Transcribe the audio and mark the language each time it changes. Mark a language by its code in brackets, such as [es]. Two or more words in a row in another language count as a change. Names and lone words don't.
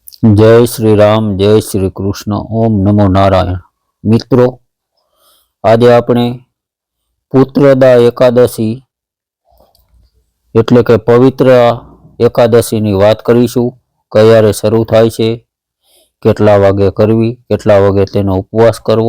[hi] जय श्री राम जय श्री कृष्ण ओम नमो नारायण। मित्रों, आज [gu] આપણે પુત્રદા એકાદશી એટલે કે પવિત્ર એકાદશીની વાત કરીશું। ક્યારે શરૂ થાય છે, કેટલા વાગે કરવી, કેટલા વાગે તેનો ઉપવાસ કરવો।